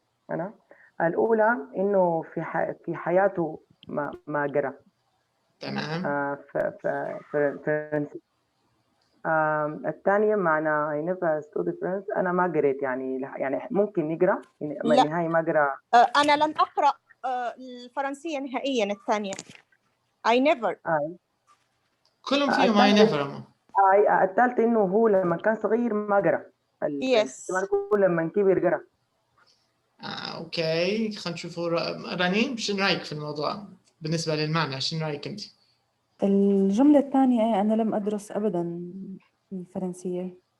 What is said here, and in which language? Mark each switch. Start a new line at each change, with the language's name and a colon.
Arabic: أنا الأولى إنه في حياته ما قرأ تمام. فرنسي. الثانية معنى
English: I never studied French،
Arabic: أنا ما قريت يعني ممكن نقرأ لا. نهائي ما قرأ. أنا لم أقرأ الفرنسية نهائيا. الثانية
English: I never.
Arabic: كلهم فيهم
English: I never.
Arabic: الثالثة إنه هو لما كان صغير ما قرأ.
English: Yes.
Arabic: لما كبر قرأ. أوكي، خلينا نشوفوا رنين شنو رأيك في الموضوع بالنسبة للمعنى؟ شنو رأيك أنت؟ الجملة الثانية أنا لم أدرس أبدا الفرنسية.